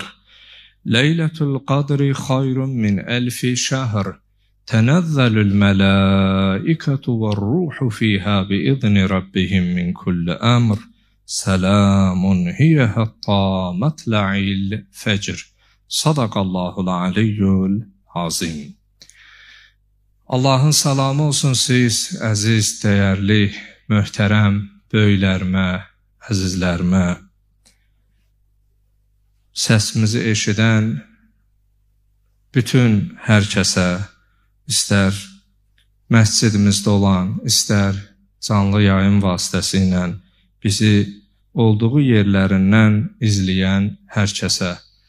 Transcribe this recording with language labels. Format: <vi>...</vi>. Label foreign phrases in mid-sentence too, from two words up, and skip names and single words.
<ar>ليلة القدر خير من 1000 شهر. تنزل الملائكة والروح فيها بإذن ربهم من كل أمر. سلام هي حتى مطلع الفجر. صدق الله العلي العظيم.</ar> <az>Allahın salamı olsun siz, əziz, dəyərli, möhtərəm böyüklərimə, əzizlərimə, səsimizi eşidən bütün hər kəsə, istər məscidimizdə olan, istər canlı yayım vasitəsilə bizi olduğu yerlərindən izləyən hər kəsə</az>